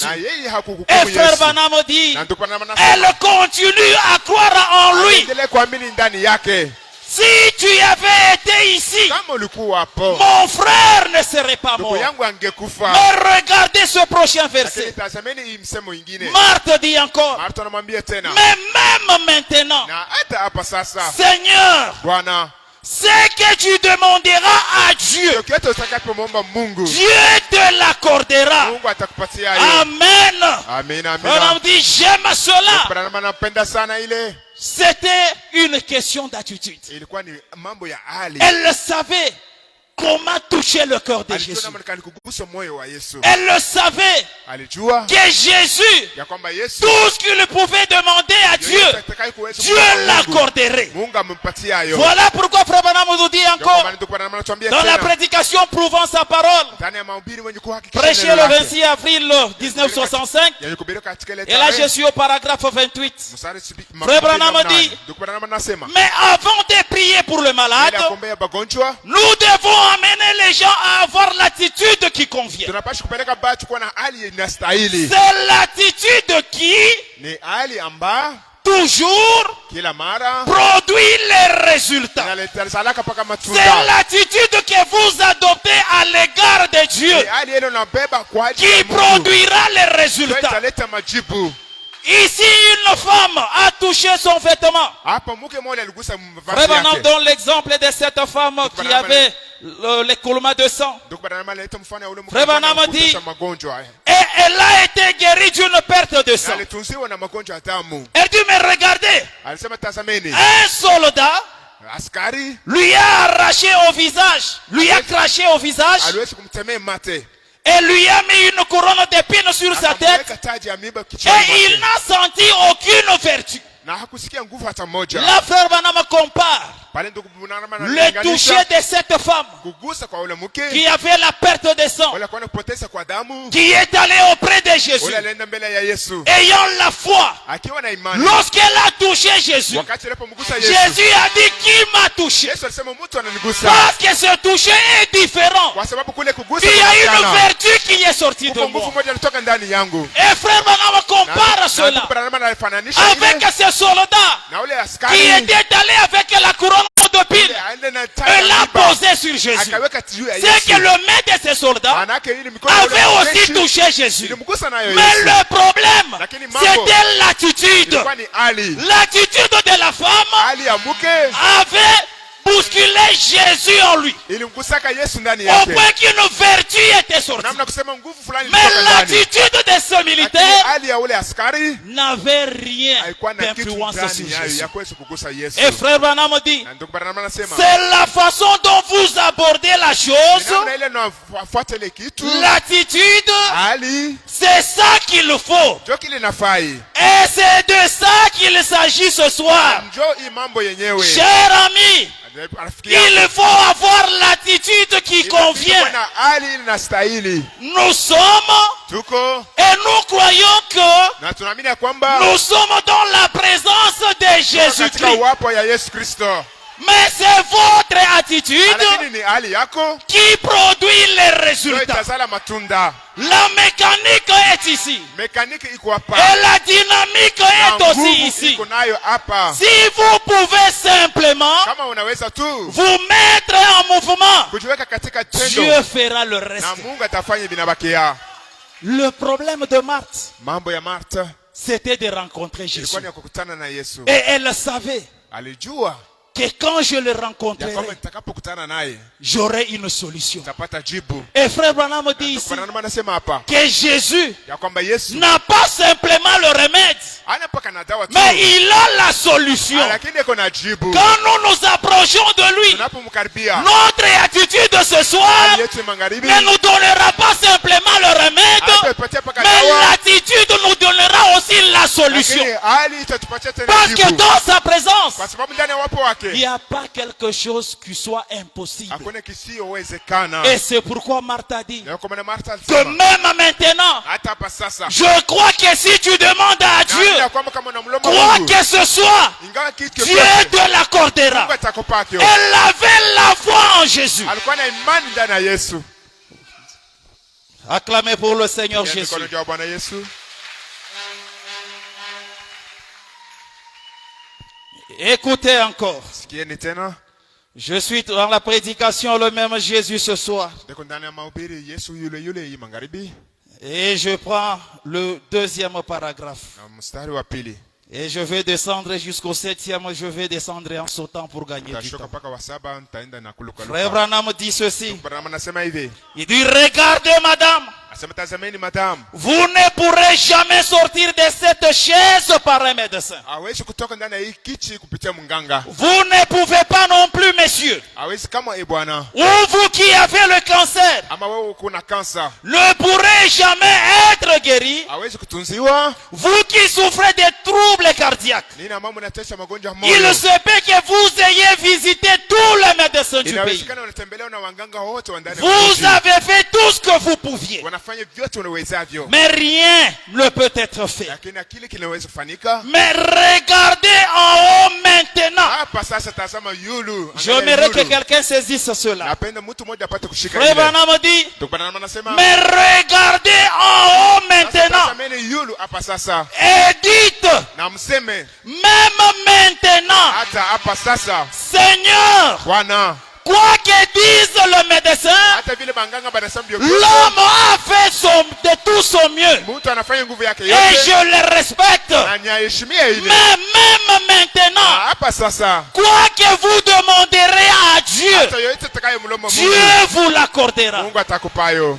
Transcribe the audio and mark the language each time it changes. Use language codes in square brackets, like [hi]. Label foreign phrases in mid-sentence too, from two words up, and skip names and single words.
[sw] Na yeye [fr] Et [sw] hakuhukumu [fr] frère [sw] Yesu. [fr] Branham dit, [sw] Na ndio Branham anasema [fr] elle continue à croire en lui. [sw] endelee kuamini ndani yake. [fr] Si tu avais été ici, [sw] Kama ulikuwa hapo, [fr] mon frère ne serait pas [sw] ndugu [fr] mort. [sw] yangu angekufa. [fr] Mais regardez ce prochain [sw] Lakini [fr] verset. [sw] tazameni hii msemo ingine. [fr] Marthe dit encore, [sw] Martha anamwambia tena. [fr] mais même maintenant, [sw] Na hata hapa sasa, [fr] Seigneur, [sw] Bwana, [fr] ce que tu demanderas à Dieu, [sw] chochote utakachomwomba Mungu, [fr] Dieu te l'accordera. [sw] Mungu atakupatia hiyo. [fr] Amen. [sw] Amina, [fr] On [sw] amina. [fr] dit, j'aime cela. [sw] Branham anapenda sana ile. [fr] C'était une question d'attitude. [sw] Ilikuwa ni mambo ya hali. [fr] Elle savait comment toucher le cœur de [sw] Alijua [fr] Jésus. [sw] namna gani kugusa moyo wa Yesu. [fr] Elle le savait [sw] Alijua [fr] que Jésus, [sw] ya kwamba Yesu [fr] tout ce qu'il pouvait demander à Dieu, [sw] yoyote atakayekuweza [fr] Dieu [sw] kumpa Mungu, [fr] l'accorderait. [sw] Mungu amempatia hiyo. [fr] Voilà pourquoi Frère Branham nous dit [sw] Ndio kwa [fr] encore, [sw] maana ndugu Branham anatuambia [fr] dans la [sw] tena, [fr] prédication prouvant sa parole, [sw] ndani ya mahubiri mwenye kuhakikisha [fr] prêché [sw] neno [fr] le [sw] lake. [fr] 26 avril 1965, [sw] Yenye kuhubiriwa katika ile [fr] et là je [sw] tarehe, [fr] suis au paragraphe 28. [sw] mstari [fr] Frère Branham [sw] mahubiri [fr] dit, [sw] nane. Ndugu Branham anasema, [fr] Mais avant de prier pour le malade, [sw] ili ya kuombea magonjwa, [fr] nous devons amener les gens à avoir l'attitude qui convient. [sw] tunapaswa kupeleka batu kuwa na hali inastahili. [fr] C'est l'attitude qui, [sw] Ni hali ambayo [fr] toujours, [sw] kila mara [fr] produit les résultats. [sw] inaleta salaka mpaka [fr] C'est [sw] matunda. [fr] l'attitude que vous adoptez à l'égard de [sw] Ni [fr] Dieu [sw] hali ile unabeba kwa ajili [fr] qui [sw] ya Mungu. [fr] produira les [sw] Ndio [fr] résultats. [sw] italeta majibu. [fr] Ici, une femme a touché son vêtement. [sw] Hapa mke mmoja aligusa mavazi [fr] Frère Branham [sw] yake. [fr] donne l'exemple de cette femme qui avait l'écoulement de sang. [sw] Ndugu Branham analeta mfano ya ule mke [fr] Frère Branham [sw] mmoja [fr] dit, [sw] aliyekufa magonjwa haya. [fr] Et elle a été guérie d'une perte de [sw] Na [fr] sang. [sw] alitunziwa na magonjwa ya damu. [fr] Elle dit, mais regardez, [sw] Alisema tazameni, [fr] un soldat [sw] askari [fr] lui a arraché au visage, lui a craché au visage [sw] aliwezi kumtemea mate. [fr] et lui a mis une couronne d'épines sur sa tête [sw] Akamweka taji ya miiba kichwani [fr] et il [sw] mwake. [fr] n'a senti aucune vertu. [sw] Na hakusikia nguvu hata moja. [fr] La frère Branham compare [sw] Pale ndugu Branham [fr] le toucher de cette femme [sw] kugusa kwa ule mke [fr] qui avait la perte de sang, [sw] wala kwa kupoteza kwa damu. [fr] qui est allée auprès de Jésus, [sw] Ule alienda mbele ya Yesu [fr] ayant la foi. [sw] akiwa na imani. [fr] Lorsqu'elle a touché Jésus, [sw] Wakati alipomgusa Yesu, [fr] Jésus a dit, qui m'a touché? [sw] Yesu alisema mtu ananigusa. [fr] Parce que ce toucher est différent. [sw] Kwa sababu kule kugusa [fr] Il y a une [sw] kunaonekana. [fr] vertu qui est sortie de [sw] Kuko nguvu [fr] moi. [sw] moja ilitoka ndani yangu. [fr] Et frère Branham compare [sw] Na [fr] cela [sw] ndugu Branham anafananisha [fr] avec [sw] ile [fr] ce soldat [sw] na ule [fr] qui [sw] askari [fr] était allé avec la couronne de pile [sw] aende na [fr] et [sw] taji [fr] l'a [sw] ya miiba. [fr] posé sur Jésus. [sw] Akaweka juu ya [fr] C'est que [sw] Yesu. [fr] le maître de ce soldat [sw] Manake ili mikono ya ule [fr] avait aussi [sw] mjeshi [fr] touché Jésus. [sw] ilimgusa nayo [fr] Mais [sw] Yesu. [fr] le problème, [sw] Lakini mambo [fr] c'était l'attitude. [sw] ilikuwa ni hali. [fr] L'attitude de la femme [sw] Hali ya mke [fr] avait bousculé Jésus en lui. [sw] ilimgusaka Yesu ndani [fr] Au [sw] yake. [fr] point qu'une vertu était sortie. [sw] Namna kusema nguvu fulani [fr] Mais [sw] ilitoka ndani. [fr] l'attitude de ce [sw] Lakini [fr] militaire [sw] hali ya ule askari [fr] n'avait rien [sw] haikuwa na kitu [fr] d'influence sur [sw] ndani yayo [fr] Jésus. [sw] ya kuweza kugusa Yesu. [fr] Et frère Branham dit, [sw] Na ndugu Branham anasema [fr] c'est la façon dont vous abordez la [sw] ni [fr] chose, [sw] namna ile nafuata ile kitu [fr] l'attitude, [sw] hali [fr] c'est ça qu'il faut. [sw] njo kile nafai [fr] Et c'est de ça qu'il s'agit ce soir. [sw] njo hii mambo yenyewe. [fr] Cher ami, [sw] Rafiki yangu, [fr] il faut avoir l'attitude qui [sw] inabidi kuwa [fr] convient. [sw] na hali inastahili. [fr] Nous sommes [sw] Tuko [fr] et nous croyons que [sw] na tunaamini ya kwamba [fr] nous sommes dans la présence de [sw] tuko katika [fr] Jésus-Christ. [sw] uwapo ya Yesu Kristo. [fr] Mais c'est votre attitude [sw] Lakini ni hali yako [fr] qui produit les [sw] ndio [fr] résultats. [sw] itazala matunda. [fr] La mécanique est ici. [sw] Mekaniki iko hapa. [fr] Et la dynamique [sw] Na [fr] est aussi [sw] nguvu [fr] ici. [sw] iko nayo hapa. [fr] Si vous pouvez simplement [sw] Kama unaweza tu [fr] vous mettre en mouvement, [sw] kujiweka katika [fr] Dieu [sw] tendo [fr] fera le [sw] na [fr] reste. [sw] Mungu atafanya vinabakia. [fr] Le problème de Marthe, [sw] Mambo ya Martha [fr] c'était de rencontrer Jésus. [sw] ilikuwa ni ya kukutana na Yesu. [fr] Et elle savait [sw] Alijua [fr] que quand je le [sw] ya kwamba [fr] rencontrerai, [sw] nitakapokutana naye [fr] j'aurai une solution. [sw] nitapata jibu. [fr] Et frère Branham dit ici [sw] Branham anasema hapa [fr] que Jésus [sw] ya kwamba Yesu [fr] n'a pas simplement le remède, [sw] hana mpaka na dawa tu, [fr] mais il a la solution. [sw] lakini iko na jibu. [fr] Quand nous nous approchons de lui, [sw] Tunapomkaribia [fr] notre attitude de ce soir [sw] hali yetu ya magharibi [fr] ne nous donnera pas simplement le remède, [sw] haitatupatia mpaka [fr] mais [sw] dawa, [fr] l'attitude nous donnera aussi la solution. [sw] lakini hali itatupatia tena [fr] Parce que [sw] jibu, [fr] dans sa présence, [sw] kwa sababu ndani ya wapo [fr] il [sw] wake [fr] n'y a pas quelque chose qui soit impossible. [sw] hakuna kisiyowezekana. [fr] Et c'est pourquoi Marthe a dit [sw] Na kwa maana Martha [fr] que [sw] alisema [fr] même maintenant, [sw] hata hapa sasa [fr] je crois que si tu demandes à [sw] naamini [fr] Dieu [sw] ya kwamba kama unamlomba [fr] quoi [sw] Mungu [fr] que ce soit, [sw] ingawa kitu [fr] Dieu [sw] chochote [fr] te l'accordera. [sw] Mungu atakupa kio. [fr] Elle avait la foi en Jésus. [sw] Alikuwa na imani ndani ya Yesu. [fr] Acclamez pour le Seigneur [sw] Ya [fr] Jésus. [sw] mikono juu ya Bwana Yesu. [fr] Écoutez encore. [sw] Sikieni tena. [fr] Je suis dans la prédication le même Jésus ce soir. [sw] Ndiko ndani ya mahubiri Yesu yule yule hii magharibi [fr] Et je prends le deuxième paragraphe. [sw] na mstari wa pili. [fr] Et je vais descendre jusqu'au septième. Je vais descendre en sautant pour gagner du [sw] Tashuka [fr] temps. [sw] mpaka wa saba nitaenda na kuluka [fr] Frère [sw] luka. [fr] Branham dit ceci. [sw] Branham anasema hivi. [fr] Il dit, regardez madame, [sw] Asema tazameni madam. [fr] vous ne pourrez jamais sortir de cette chaise par un médecin. [sw] Hawezi kutoka ndani ya hii kichi kupitia mganga. [fr] Vous ne pouvez pas non plus, messieurs. [sw] Hawezi kama bwana. [fr] Ou vous qui avez le cancer, [sw] Ama wewe uko na kansa. [fr] ne pourrez jamais être guéri. [sw] Hawezi kutunziwa. [fr] Vous qui souffrez de troubles cardiaques, [sw] Nina mambo natesha magonjwa ya moyo. [fr] il se peut que vous ayez visité tous les médecins du pays. [sw] Inawezekana unatembelea na waganga wote wa ndani ya [fr] Vous [sw] nchi. [fr] avez fait tout ce que vous pouviez. [sw] Wanafanya vyote unawezavyo. [fr] Mais rien ne peut être fait. [sw] Lakini akili kinaweza kufanyika. [fr] Mais regardez en haut maintenant. [sw] Hapa sasa tazama yulu. [fr] J'aimerais que quelqu'un saisisse cela. [sw] Napenda mtu mmoja apate kushika [fr] Frère [sw] ile. [fr] Branham dit, [sw] Ndugu Branham anasema [fr] mais regardez en haut maintenant [sw] tazameni yulu hapa sasa. [fr] et dites, [sw] Na mseme [fr] même maintenant, [sw] hata hapa sasa [fr] Seigneur, [sw] Bwana, [fr] quoi que dise le médecin, [sw] hata vile banganga banasema [fr] l'homme a fait de tout son mieux. [sw] mtu anafanya nguvu yake [fr] Et [sw] yote [fr] je le respecte. [sw] na niaheshimie ile. [fr] Mais même maintenant, [sw] Hapa sasa [fr] quoi que vous demanderez à Dieu, [sw] hata yote atakayemlomba [fr] Dieu [sw] Mungu, [fr] vous l'accordera. [sw] Mungu atakupayo.